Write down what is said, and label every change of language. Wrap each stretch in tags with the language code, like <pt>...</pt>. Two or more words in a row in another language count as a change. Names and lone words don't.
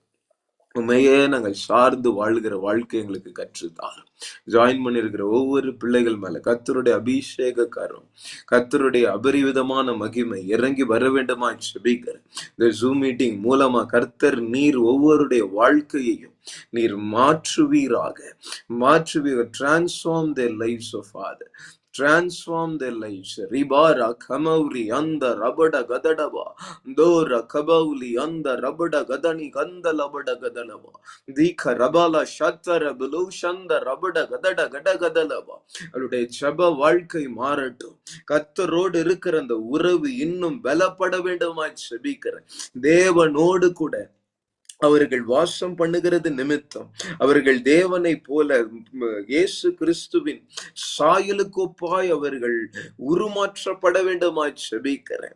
<ta>உண்மையே நாங்கள் சார்ந்து வாழ்கிற வாழ்க்கை எங்களுக்கு கற்றுத்தாரும். ஜாயின் பண்ணிருக்கிற ஒவ்வொரு பிள்ளைகள் மேல கர்த்தருடைய அபிஷேக கரம், கர்த்தருடைய அபரிவிதமான மகிமை இறங்கி வர வேண்டுமா ஜெபிக்கிறேன். இந்த</ta> <en>Zoom meeting</en> <ta>மூலமா கர்த்தர் நீர் ஒவ்வொருடைய வாழ்க்கையையும் நீர் மாற்றுவீராக.</ta> <en>Transform their lives, oh Father. Transform their lives. Ribara kamauri anda rabada gadadaba, dora kabauli anda rabada gadani ganda labada gadalaba, dika rabala shattara bulushanda rabada gadada gadagadalaba.</en> <ta>அவருடைய ஜெப வாழ்க்கை மாறட்டும். கர்த்தரோடு இருக்கிற அந்த உறவு இன்னும் பலப்பட வேண்டுமாய் ஜெபிக்கிறேன். தேவனோடு கூட அவர்கள் வாசம் பண்ணுகிறது நிமித்தம் அவர்கள் தேவனை போல இயேசு கிறிஸ்துவின் சாயலுக்கு ஒப்பாய் அவர்கள் உருமாற்றப்பட வேண்டுமாய் ஜெபிக்கிறேன்.</ta>